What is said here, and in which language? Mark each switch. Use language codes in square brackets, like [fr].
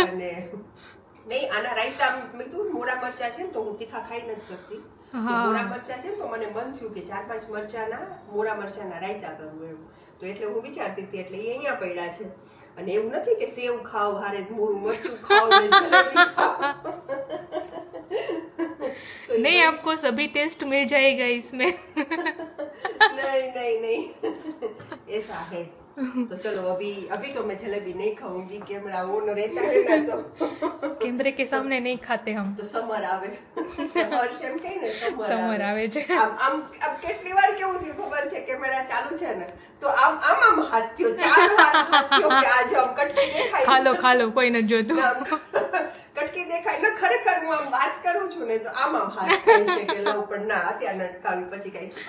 [gu] અને નહીં, આના રાયતા મેં કીધું મોરા મરચા છે ને તો હું તીખા ખાઈ નથી શકતી. મોરા મરચા છે ને તો મને મન થયું કે 4-5 મરચાના મોરા મરચાના રાયતા કરવું એવું. તો એટલે હું વિચારતી હતી, એટલે એ અહીંયા પડ્યા છે. અને એવું નથી કે સેવ ખાવ હારે મોરું મરચું ખાવ ને જલેબી ખાવ. [hi] नहीं, आपको सभी टेस्ट मिल जाएगा इसमें. नहीं ऐसा है. तो चलो अभी तो मैं जलेबी नहीं खाऊंगी, कैमरा ऑन रहता है ना तो कैमरे के सामने नहीं खाते हम. तो समर [gu] આવે હર્ષ એમ કહે ને સમર આવે છે. આમ કેટલી વાર કેવું થયું ખબર છે, કેમેરા ચાલુ છે ને તો આમ હાથ થયો, 4 વાર હાથ થયો કે આજે આમ કટકી દેખાય, ખાલો કોઈ નથી જોતું. કટકી દેખાય ને. ખરેખર હું આમ વાત કરું છું ને તો આમ હાથ થાય છે કે લઉં, પણ ના અત્યારે નટકાવી પછી ખાઈશ.